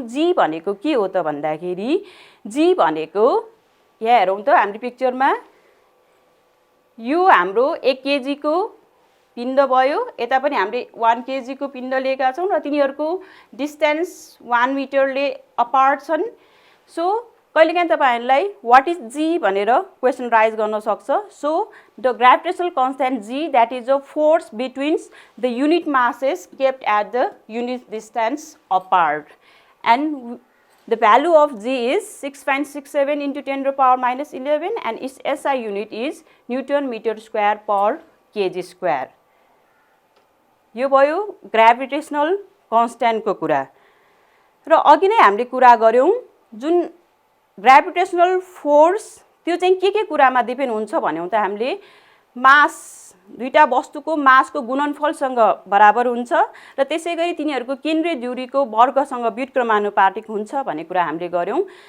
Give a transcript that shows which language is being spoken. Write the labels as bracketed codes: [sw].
[ne] g भनेको के हो त भन्दाखेरि g भनेको यहाँ हेरौं त हाम्रो पिक्चरमा यो हाम्रो 1 केजी को पिण्ड भयो, यता पनि हामीले 1 केजी को पिण्ड लिएका छौं र तिनीहरुको डिस्टेन्स 1 मिटरले अपार्ट छन्. सो कहिलेकाहीँ तपाईहरुलाई [en] what is g [ne] भनेर क्वेशन राइज गर्न सक्छ. [en] So the gravitational constant g, that is the force between the unit masses kept at the unit distance apart, and the value of g is 6.67 into 10 to the power minus 11 and its SI unit is Newton meter square per kg square. [ne] यो भयो gravitational constant को कुरा. र अघि नै हामीले कुरा गर्यौं जुन ग्रेभिटेशनल फोर्स त्यो चाहिँ के कुरामा डिपेन्ड हुन्छ भन्यौं त हामीले मास दुईटा वस्तुको मासको गुणनफलसँग बराबर हुन्छ र त्यसैगरी तिनीहरुको केन्द्रीय दूरीको वर्गसँग व्युत्क्रमानुपातिक हुन्छ भन्ने कुरा हामीले गर्यौं.